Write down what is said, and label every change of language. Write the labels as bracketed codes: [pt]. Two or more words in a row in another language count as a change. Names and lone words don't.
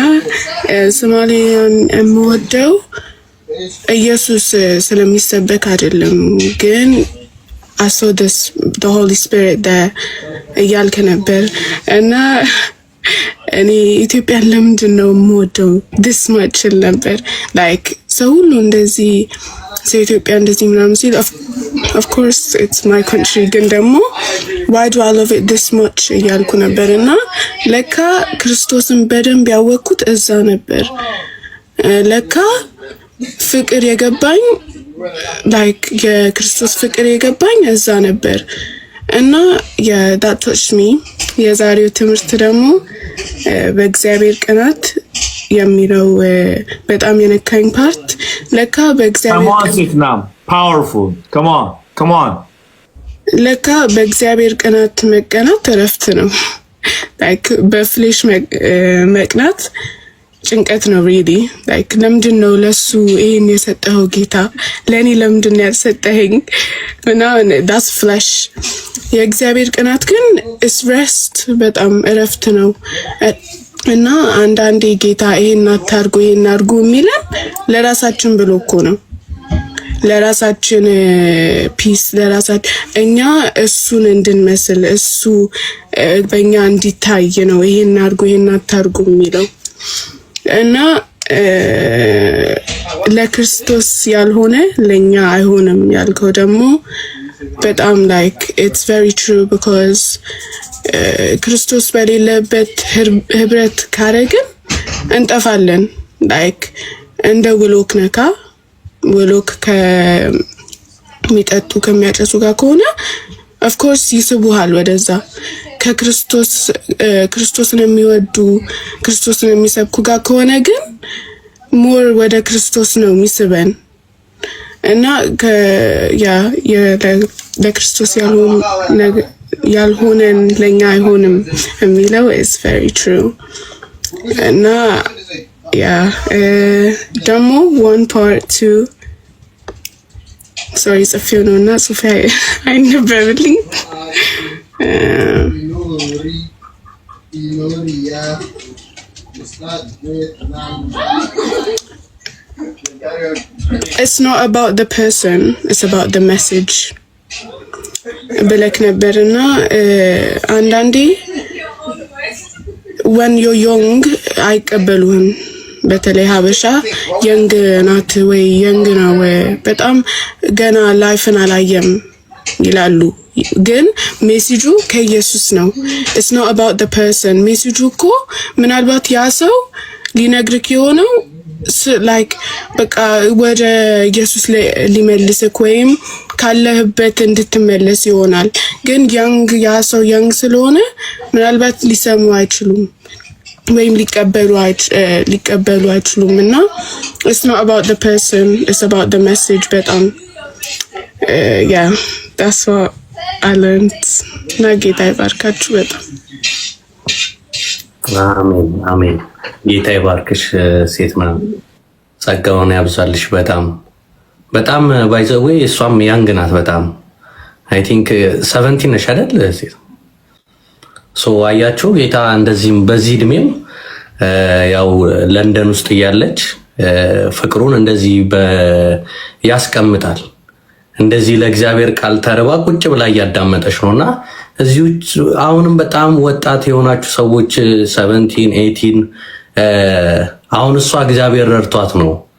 [am] ሶማሊ የምወደው ኢየሱስ ስለሚሰበክ አይደለም ግን [en] I saw the Holy Spirit that [am] እያልክ ነበር እና እኔ ኢትዮጵያ ለምንድን ነው የምወደው [en] this much [am] ነበር like ሰው ሁሉ እንደዚህ ኢትዮጵያ እንደዚህ ምናምን ሲል [en] of course it's my country [am] ግን ደግሞ [en] why do I love it this much [am] እያልኩ ነበር እና ለካ ክርስቶስን በደንብ ያወቅኩት እዛ ነበር ለካ ፍቅር የገባኝ like የክርስቶስ ፍቅር የገባኝ እዛ ነበር እና [en] that touched me [am] የዛሬው ትምህርት ደግሞ በእግዚአብሔር ቅናት የሚለው በጣም የነካኝ ፓርት ለካ በእግዚአብሔር [en] powerful come on [am] ለካ በእግዚአብሔር ቅናት መቀናት እረፍት ነው like በፍሌሽ መቅናት ጭንቀት ነው [en] really like [am] ለምንድን ነው ለሱ ይሄን የሰጠኸው ጌታ ለኔ ለምንድን ነው ያልሰጠኸኝ እና [en] that's flesh [am] የእግዚአብሔር ቅናት ግን [en] is rest [am] በጣም እረፍት ነው እና አንዳንዴ ጌታ ይሄን አታርጉ ይሄን አርጉ የሚለን ለራሳችን ብሎ እኮ ነው ለራሳችን ፒስ ለራሳችን እኛ እሱን እንድንመስል እሱ በእኛ እንዲታይ ነው ይሄን አርጉ ይሄን አታርጉ የሚለው እና ለክርስቶስ ያልሆነ ለኛ አይሆንም ያልከው ደግሞ በጣም [en] like it's very true because [am] ክርስቶስ በሌለበት ህብረት ካረግን እንጠፋለን like እንደ ውሎክ ነካ ውሎክ ከሚጠጡ ከሚያጨሱ ጋር ከሆነ [en] of course [am] ይስቡሃል ወደዛ ክርስቶስን የሚወዱ ክርስቶስን የሚሰብኩ ጋር ከሆነ ግን ሞር ወደ ክርስቶስ ነው የሚስበን እና ለክርስቶስ ያልሆነን ለኛ አይሆንም የሚለው [en] is very true [am] እና [en] ደግሞ one part too sorry [am] ጽፌው ነው እና ጽፌ አይነበብልኝ [en] it's not about the person it's about the message [am] ብለክ ነበርና አንዳንዴ [en] when you're young [am] አይቀበሉህም በተለይ ሀበሻ young ናት ወይ young ነው በጣም ገና ላይፍን አላየም ይላሉ ግን ሜሴጁ ከኢየሱስ ነው [en] it's not about the person [am] ሜሴጁ እኮ ምናልባት ያ ሰው ሊነግርክ የሆነው like በቃ ወደ ኢየሱስ ሊመልስክ ወይም ካለህበት እንድትመለስ ይሆናል ግን ያ ሰው young ስለሆነ ምናልባት ሊሰሙ አይችሉም ወይም ሊቀበሉ አይችሉም እና [en] it's not about the person it's about the message [am] በጣም [en] yeah that's what I learned [am] እና ጌታ ይባርካችሁ በጣም አሜን አሜን ጌታ ይባርክሽ ሴት ማለት ጸጋውን ያብዛልሽ በጣም [en] by the way [am] እሷም ያንግ ናት በጣም [en] I think [am] 17 ነሽ አይደል ሴት ሶ አያችሁ ጌታ እንደዚህም በዚህ እድሜም ያው ለንደን ውስጥ ያለች ፍቅሩን እንደዚህ ያስቀምጣል እንደዚህ ለእግዚአብሔር ቃል ተርባ ቁጭ ብላ ያዳመጠሽ ነውና እዚሁ አሁንም በጣም ወጣት የሆናችሁ ሰዎች 17 18 አሁን እሷ እግዚአብሔር ረድቷት ነው